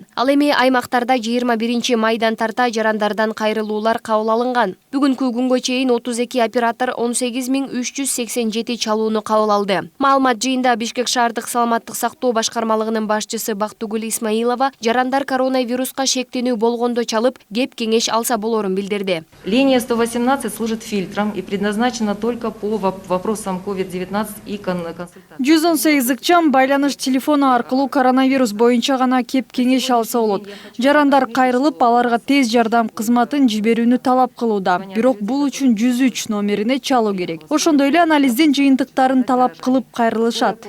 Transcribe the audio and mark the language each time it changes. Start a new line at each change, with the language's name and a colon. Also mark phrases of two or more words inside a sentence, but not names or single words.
Kyrgyz: Ал эми аймактарда 21 майдан тарта жарандардан кайрылуулар кабыл алынган. Бүгүнкү күнгө чейин 32 оператор 18387 чалууну кабыл алды. Маалымат жыйында Бишкек шаардык саламаттык сактоо башкармалыгынын башчысы Бактыгүл Исмаилова жарандар коронавируска шектенүү болгондо чалып, кеп кеңеш алса болорун билдирди.
Russian: Линия 118 служит фильтром и предназначена только по вопросам COVID-19 и консультации.
Kyrgyz: 118 ыкчам байланыш телефону аркылуу коронавирус боюнча гана кеп кеңеш алса болот. Жарандар кайрылып, аларга тез жардам кызматын жиберүүнү талап кылууда. Бирок бул үчүн 103 номерине чалуу керек. Ошондой эле анализдин жыйынтыктарын талап кылып кайрылышат.